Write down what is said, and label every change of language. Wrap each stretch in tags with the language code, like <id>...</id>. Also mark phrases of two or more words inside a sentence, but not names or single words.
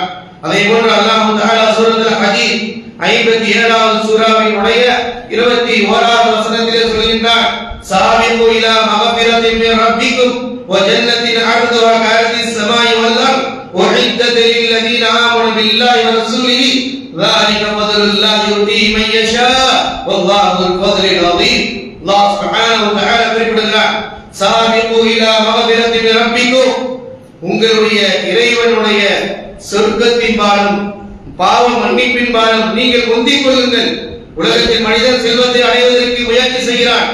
<ta>அதே போன்று அல்லாஹ் தஆலா சூரத்துல் ஹதீத் 57வது சூராவினுடைய 21வது வசனத்திலே சொல்கின்றார்,</ta> <ar>سابقوا إلى مغفرة من ربكم وجنة عرضها كعرض السماء والأرض أعدت للذين آمنوا بالله ورسوله ذلك فضل الله يؤتيه من يشاء والله ذو الفضل العظيم.</ar> <ta>அல்லாஹ்</ta> <ar>سبحانه وتعالى</ar> <ta>குறிப்பிடுகிறார்,</ta> <ar>سابقوا إلى مغفرة من ربكم,</ar> <ta>உங்களுடைய இறைவனுடைய சொர்க்கத்தின் பாலம், பாவ மன்னிப்பின் பாலம் நீங்கள் முந்திக் கொள்ளுங்கள். உலகத்தில் மனிதன் செல்வத்தை அடைவதற்கு முயற்சி செய்கிறான்.</ta>